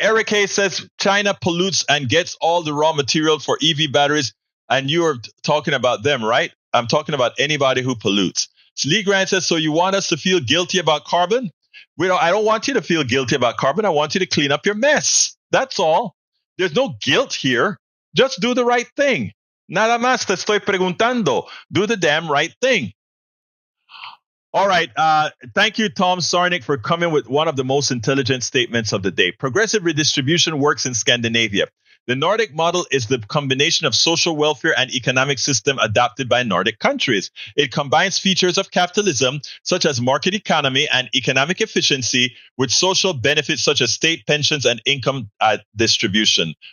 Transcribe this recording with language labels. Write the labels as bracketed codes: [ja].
[en] Eric Hayes says China pollutes and gets all the raw material for EV batteries. And you are talking about them, right? I'm talking about anybody who pollutes. Lee Grant says, so you want us to feel guilty about carbon? I don't want you to feel guilty about carbon. I want you to clean up your mess. That's all. There's no guilt here. Just do the right thing. [es] Nada más te estoy preguntando. [en] Do the damn right thing. All right. Thank you, Tom Sarnik, for coming with one of the most intelligent statements of the day. Progressive redistribution works in Scandinavia. The Nordic model is the combination of social welfare and economic system adopted by Nordic countries. It combines features of capitalism, such as market economy and economic efficiency, with social benefits such as state pensions and income distribution.